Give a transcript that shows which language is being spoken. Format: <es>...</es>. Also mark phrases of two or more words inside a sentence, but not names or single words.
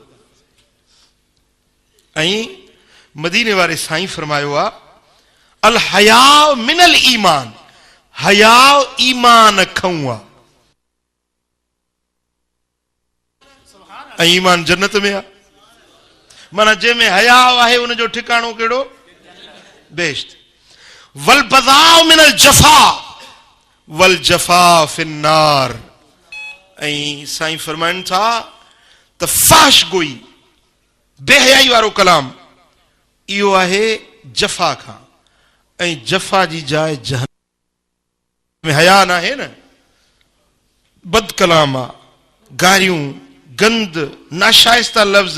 <sd>ऐं मदीने वारे साईं फरमायो आहे</sd> <ar>الحياء من الإيمان,</ar> <sd>हया ईमान खां आहे। ऐं ईमान जन्नत में आहे। माना जंहिंमें हया आहे उनजो ठिकाणो कहिड़ो? बेश्त।</sd> <ar>والبذاء من الجفاء والجفاء في النار.</ar> <sd>ऐं साईं फरमाइनि था त फाश गोई, बेहयाई वारो कलाम, इहो आहे जफ़ा खां। ऐं जफ़ा जी जाइ जहन्नम में। हया न आहे न, बद कलाम आहे, गारियूं, गंद, नाशाइस्ता लफ़्ज़।</sd>